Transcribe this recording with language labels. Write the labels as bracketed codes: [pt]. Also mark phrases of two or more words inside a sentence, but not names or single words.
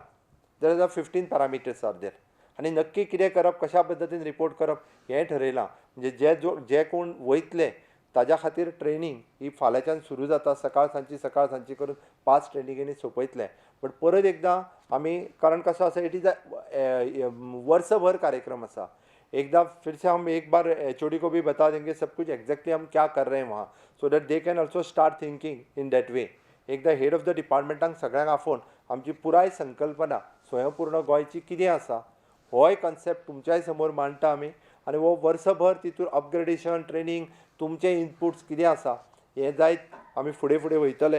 [en] there are 15 parameters are there [kok] आनी नक्की कितें करप कशा पद्दतीन रिपोर्ट करप हें ठरयलां. म्हणजे जे कोण वयतले ताज्या खातीर ट्रेनींग ही फाल्यांच्यान सुरू जाता. सकाळ सांची करून 5 ट्रेनिंगेनी सोंपयतले. बट परत एकदां आमी कारण कसो आसा [en] it is a [kok] वर्सभर कार्यक्रम आसा. [hi] एकदा फिर से हम एक बार HOD को भी बता देंगे सब कुछ एग्जैक्टली हम क्या कर रहे हैं वहाँ [en] so that they can also start thinking in that way. [kok] एकदा [en] head of the [kok] डिपार्टमेंटांक सगळ्यांक आफोवन आमची पुराय संकल्पना स्वयंपूर्ण गोंयची कितें आसा होय कॉन्सेप्ट तुमच्याय समोर मांडटा आमी. आनी हो वर्सभर तितूर अपग्रेडेशन ट्रेनींग तुमचे इनपुट्स कितें आसा हें जायत आमी फुडें वयतले.